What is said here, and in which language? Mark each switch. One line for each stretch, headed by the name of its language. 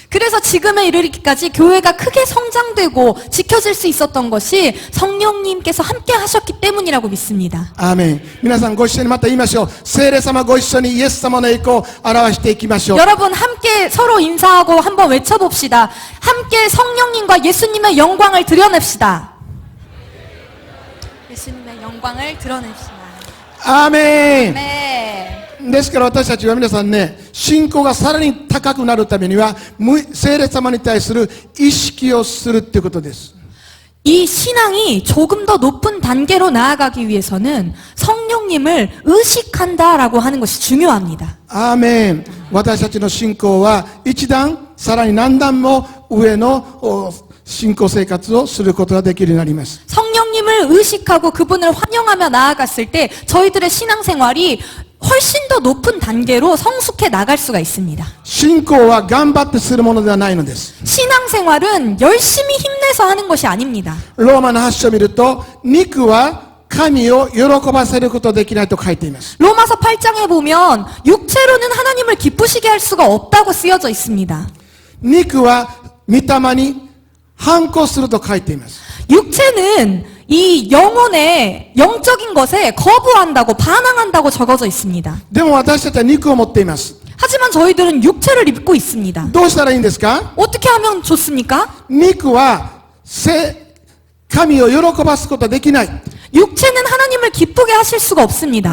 Korean: 그래서 지금에 이르기까지 교회가 크게 성장되고 지켜질 수 있었던 것이 성령님께서 함께 하셨기 때문이라고 믿습니다.
Japanese: アーメン。皆さんご一緒にまた言いましょう。聖霊様ご一緒にイエス様の栄光を表していきましょう。
Korean: 여러분 함께 서로 인사하고 한번 외쳐봅시다. 함께 성령님과 예수님의 영광을 드러냅시다. 예수님의 영광을 드러냅시다.
Japanese: アーメン。
Korean: 네.
Japanese: ですから私たちは皆さんね、信仰がさらに高くなるためには、聖霊様に対する意識をするっていうことです。
Korean: 이 신앙이 조금 더 높은 단계로 나아가기 위해서는 성령님을 의식한다라고 하는 것이 중요합니다.
Japanese: アーメン。私たちの信仰は一段、さらに何段も上の信仰生活をすることができるようになります。
Korean: 성령님을 의식하고 그분을 환영하며 나아갔을 때 저희들의 신앙생활이 훨씬 더 높은 단계로 성숙해 나갈 수가 있습니다.
Japanese: 信仰は頑張ってするものではないのです。
Korean: 신앙생활은 열심히 힘내서 하는 것이 아닙니다.
Japanese: ローマの8章を見ると、肉は神を喜ばせることできないと書いています。
Korean: 로마서 8장에 보면 육체로는 하나님을 기쁘시게 할 수가 없다고 쓰여져 있습니다.
Japanese: 肉は御霊に反抗すると書いています。
Korean: 육체는 이 영혼의 영적인 것에 거부한다고 반항한다고 적어져 있습니다.
Japanese: でも私たちは肉を持っています。
Korean: 하지만 저희들은 육체를 입고 있습니다.
Japanese: どうしたらいいんですか？
Korean: 어떻게 하면 좋습니까?
Japanese: 肉は神を喜ばすことはできない。
Korean: 육체는 하나님을 기쁘게 하실 수가 없습니다.